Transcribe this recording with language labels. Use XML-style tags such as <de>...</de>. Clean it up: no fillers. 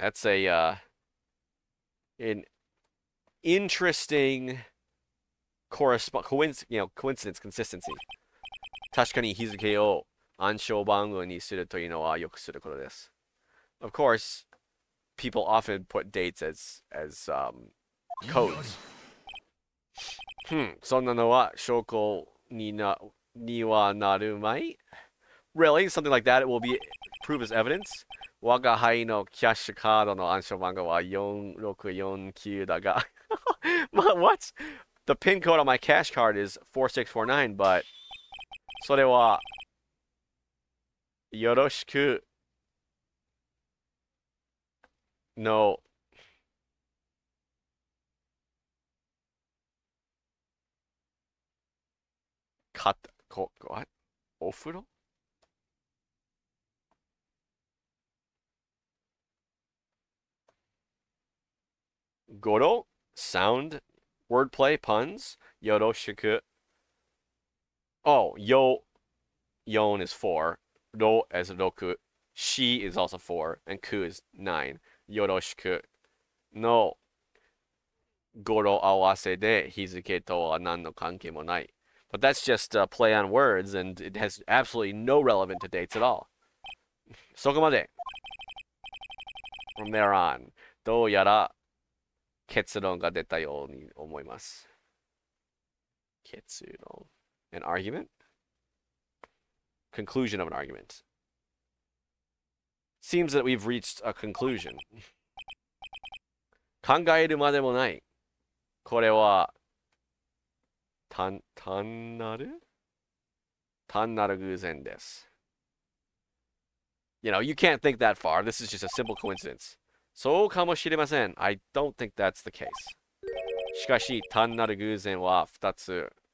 <en>That's an interesting coincidence, consistency.</en> <ja>確かに日付を暗証番号にするというのはよくすることです.</ja> <en>Of course, people often put dates as codes.</en> <ja>そんなのは証拠にはなるまい?</ja> <en>Really? Something like that will be proved as evidence?</en> <ja>我が輩のキャッシュカードの暗証番号は4649だが</ja> <en>What? The PIN code on my cash card is 4649, but</en> <ja>それはよろしくの</ja> <en>what?</en> <ja>お風呂語呂</ja> <en>sound wordplay puns よろしく Oh, yon is 4. Ro is 6. Shi is also 4. And ku is 9.</en> <ja>Yoroshiku no goro awase de hizuke to wa nan no kanke mo nai.</ja> <en>But that's just a play on words, and it has absolutely no relevance to dates at all.</en> <ja>Sokomade.</ja> <en>From there on,</en> <ja>どうやら結論が出たように思います。</ja> <en>結論 An argument? Conclusion of an argument. Seems that we've reached a conclusion.</en> <ja>考えるまでもない。これは単なる偶然です。</ja> <en>You know, you can't think that far. This is just a simple coincidence.</en> <ja>そうかもしれません。</ja> <en>I don't think that's the case.</en> <ja>しかし、単なる偶然は2つ。</ja>